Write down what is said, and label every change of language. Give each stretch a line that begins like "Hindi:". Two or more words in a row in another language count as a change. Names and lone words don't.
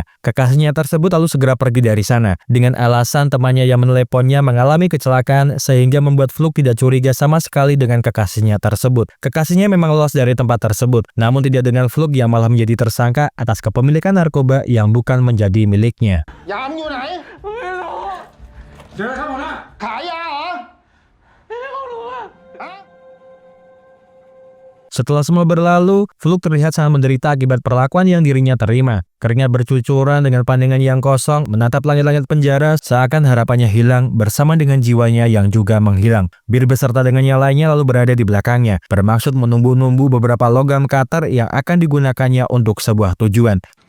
Indonesian: Kekasihnya tersebut lalu segera pergi dari sana dengan alasan temannya yang meneleponnya mengalami kecelakaan sehingga membuat Fluk tidak curiga sama sekali dengan kekasihnya tersebut. Kekasihnya memang lolos dari tempat tersebut, namun tidak dengan Fluk yang malah menjadi tersangka atas kepemilikan narkoba yang bukan menjadi miliknya.
Thai: ยามอยู่ไหนไม่รู้เจอครับหัวหน้าขายยาเหรอไม่รู้อ่ะ
Indonesian: Setelah semua berlalu, Fluk terlihat sangat menderita akibat perlakuan yang dirinya terima. Keringat bercucuran dengan pandangan yang kosong, menatap langit-langit penjara seakan harapannya hilang bersama dengan jiwanya yang juga menghilang. Bir beserta dengan yang lainnya lalu berada di belakangnya, bermaksud menumbuh-numbuh beberapa logam cutter yang akan digunakannya untuk sebuah tujuan.